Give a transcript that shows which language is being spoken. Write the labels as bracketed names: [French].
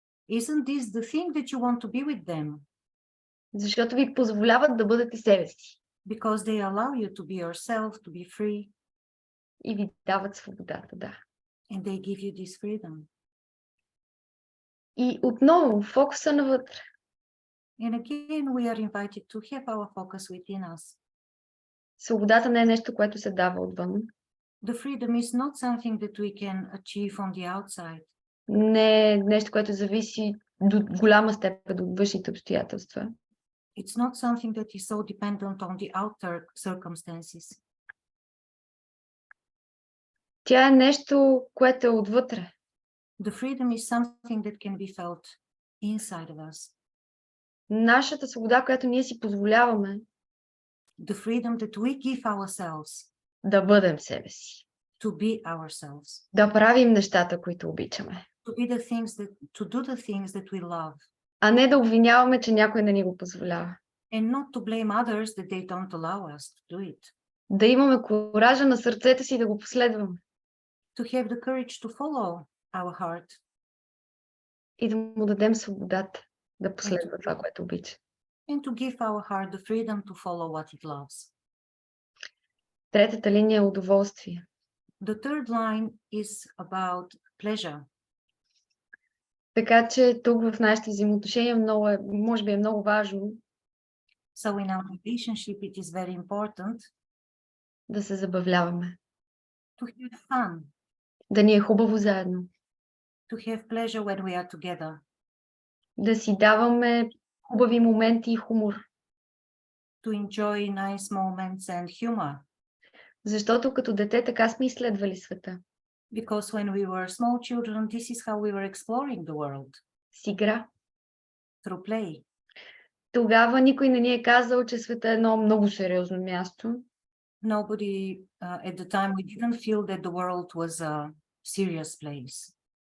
[English] Isn't this the thing that you want to be with them? [Bulgarian] Защото ви позволяват да бъдете себе си. [English] Because they allow you to be yourself, to be free. [Bulgarian] И ви дават свободата, да. [English] And they give you this freedom. [Bulgarian] И отново фокуса навътре. [English] And again we are invited to have our focus within us. [Bulgarian] Свободата не е нещо, което се дава отвън. [English] The freedom is not something that we can achieve on the outside. [Bulgarian] Не е нещо, което зависи до голяма степен от външните обстоятелства. [English] It's not something that is so dependent on the outer circumstances. [Bulgarian] Тя е нещо, което е отвътре. [English] The freedom is something that can be felt inside of us. [Bulgarian] Нашата свобода, която ние си позволяваме. [English] The freedom that we give ourselves. [Bulgarian] Да бъдем себе си. [English] To be ourselves. [Bulgarian] Да правим нещата, които обичаме. [English] To do the things that we love. [Bulgarian] А не да обвиняваме, че някой не ни го позволява. [English] And not to blame others that they don't allow us to do it. [Bulgarian] Да имаме коража на сърцето си да го последваме. [English] To have the courage to follow our heart. [Bulgarian] И да му дадем свободата да последва това, което обича. [English] And to give our heart the freedom to follow what it loves. [Bulgarian] Третата линия е удоволствие. [English] The third line is about pleasure. [Bulgarian] Така че тук в нашите взаимоотношения може би е много важно [English] So in our relationship it is very important [Bulgarian] да се забавляваме. [English] to have fun. [Bulgarian] Да ни е хубаво заедно. [English] To have pleasure when we are together. [Bulgarian] Да си даваме хубави моменти и хумор. [English] To enjoy nice moments and humor. [Bulgarian] Защото като дете така сме изследвали света. [English] Because when we were small children, this is how we were exploring the world. [Bulgarian] С игра. [English] Through play. [Bulgarian] Тогава никой не ни е казал, че света е едно много сериозно място. [English] Nobody at the time we didn't feel that the world was a serious place.